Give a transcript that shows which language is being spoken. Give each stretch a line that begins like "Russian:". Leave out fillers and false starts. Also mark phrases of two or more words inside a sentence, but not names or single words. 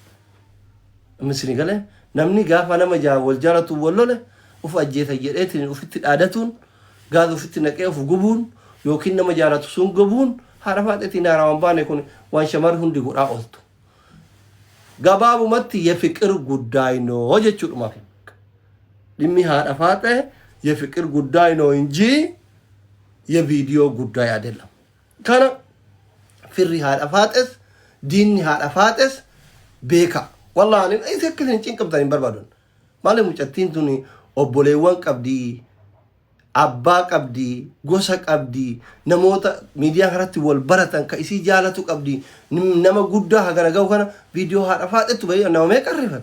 Oromo: Misini galee namni gaafa nama wal jaalatu wal lole uf ajjeeta jedheetiin ufitti dhaadatuun gaaz ufitti naqee uf gubuun yookiin nama jaalatu sun gubuun haadha faaxetiin haarawaan baane kun waan shamar hundi godhaa ooltu. Gabaabumatti
Amharic: የፍቅር ጉዳይ ነው
Oromo: jechuudha. Dhimmi haadha faaxee
Amharic: የፍቅር ጉዳይ ነው እንጂ የቪዲዮ ጉዳይ አይደለም.
Oromo: kana firri haadha faaxes diinni haadha faaxes beeka. Wallahi ani isakkeen cinqabtan barbaadon. Maali mucattiin tuni obboleewwan qabdi, abbaa qabdi, gosa qabdi, namoota miidiyaa kanatti wal baratan ka isii jaalatu qabdi, nama guddaa hagana gahu kana viidiyoo haadha faaxetu baay'ee nama meeqa rifata.